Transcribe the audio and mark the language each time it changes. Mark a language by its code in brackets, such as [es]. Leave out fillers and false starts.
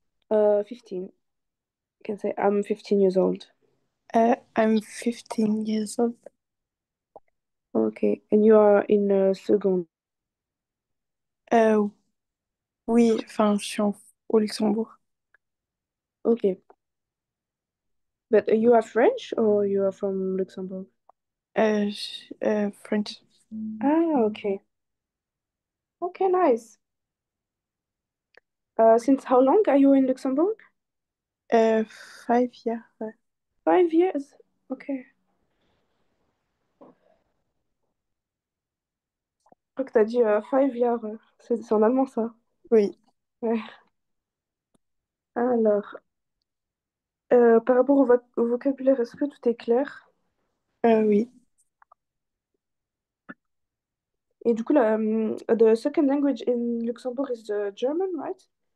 [en] 15. You can say I'm 15 years old. I'm 15 years old. Okay. And you are in second. [fr] Euh, oui, enfin, je suis au Luxembourg. [en] Okay. But you are French or you are from Luxembourg? French. Ah, okay. Okay, nice. Since how long are you in Luxembourg? 5 years. 5 years. Okay. [fr] Je crois que t'as dit [en] 5 years. [fr] C'est en allemand, ça. Oui, Ouais. Alors, par rapport au vocabulaire, est-ce que tout est clair? oui. Et du coup, [en] the second language in Luxembourg is the German, right?